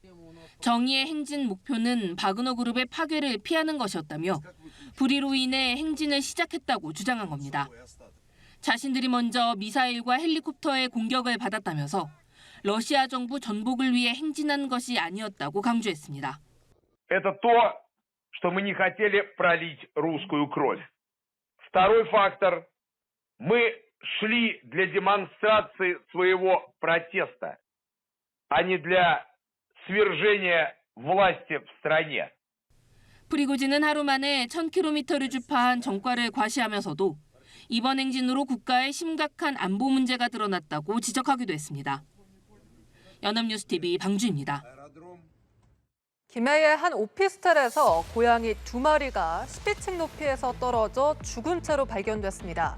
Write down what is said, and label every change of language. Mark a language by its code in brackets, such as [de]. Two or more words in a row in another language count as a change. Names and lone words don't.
[ko] 정의의 행진 목표는 바그너 그룹의 파괴를 피하는 것이었다며 불의로 인해 행진을 시작했다고 주장한 겁니다. 자신들이 먼저 미사일과 헬리콥터의 공격을 받았다면서 러시아 정부 전복을 위해 행진한 것이 아니었다고 강조했습니다. [ru] Это то, что мы не хотели пролить русскую кровь. Второй фактор. Мы шли для демонстрации своего протеста, а не для свержения власти в стране. [ko] 프리고진은 하루 만에 1000km를 주파한 전과를 과시하면서도 이번 행진으로 국가의 심각한 안보 문제가 드러났다고 지적하기도 했습니다. 연합뉴스TV 방주입니다. 김해의 한 오피스텔에서 고양이 2마리가 10층 높이에서 떨어져 죽은 채로 발견됐습니다.